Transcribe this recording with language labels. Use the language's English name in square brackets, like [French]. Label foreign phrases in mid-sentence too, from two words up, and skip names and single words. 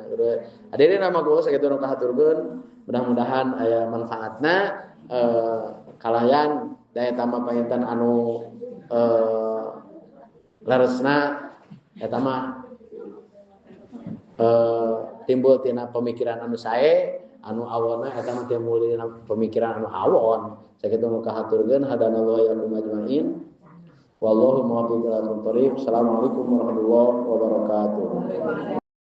[Sundanese] Hadirin nama kula sakitu nu kahaturkeun, mudah-mudahan aya manfaatna kalayan daya tambah painten anu leresna eta mah timbul tina pemikiran anu sae anu awonna eta mah timbul tina pemikiran anu awon sakitu nu kahaturkeun [Arabic] هدانا الله وإياكم أجمعين والله الموفق إلى أقوم الطريق. السلام عليكم ورحمة الله وبركاته.